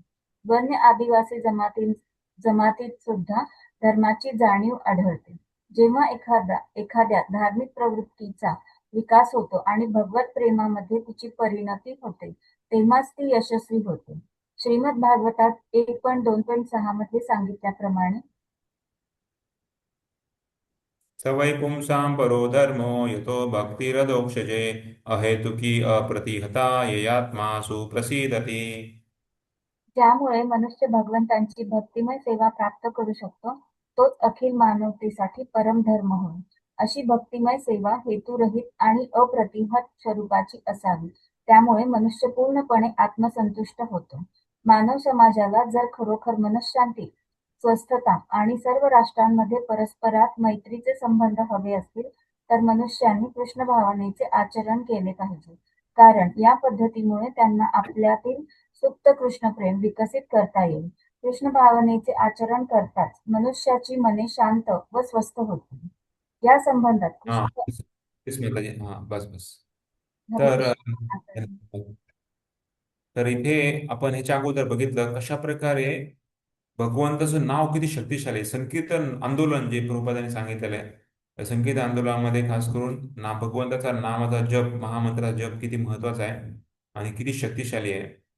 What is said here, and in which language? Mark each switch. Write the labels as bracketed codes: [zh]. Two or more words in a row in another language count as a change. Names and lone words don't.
[mr] वन्य आदिवासी जमातीत सुद्धा धर्माची जाणीव आढळते. जेव्हा एखाद्या धार्मिक प्रवृत्तीचा विकास होतो आणि भगवत प्रेमामध्ये तिची परिणती होते, तेव्हाच ती यशस्वी होते. श्रीमद भागवतात 1.2.6 मध्ये सांगितल्याप्रमाणे [sa] सवै पुंसां परो धर्मो यतो भक्तिरदोक्षजे अहेतुकी अप्रतिहता ययात्मासु प्रसीदति. [mr] ज्यामुळे मनुष्य भगवंतांची भक्तिमय सेवा प्राप्त करू शकतो, तोच अखिल मानवतेसाठी परमधर्म होय. अशी भक्तिमय सेवा हेतुरहित आणि अप्रतिहत स्वरूपाची असावी. त्यामुळे मनुष्य पूर्णपणे आत्मसंतुष्ट होतो. मानव समाजाला जर खरोखर मनःशांती, स्वस्थता आणि सर्व राष्ट्रांमध्ये परस्परात मैत्रीचे संबंध हवे असतील तर मनुष्यांनी कृष्ण भावनेचे आचरण केले पाहिजे, कारण या पद्धतीमुळे त्यांना आपल्यातील सुप्त कृष्णप्रेम विकसित करता येईल. कृष्ण भावनेचे आचरण करताच मनुष्याची मने शांत व स्वस्थ होतील. या संबंधात हा कृष्ण स्मिताजी, हा बस बस. हरे तर कृष्ण. तर इथे आपण ह्याच्या अगोदर बघितलं कशा प्रकारे भगवंताचं नाव किती शक्तिशाली आहे. संकीर्तन आंदोलन जे प्रभुपादांनी सांगितलेलं आहे, त्या संकीर्तन आंदोलनामध्ये खास करून भगवंताचा नामाचा जप, महामंत्राचा जप किती महत्वाचा आहे आणि किती शक्तिशाली आहे.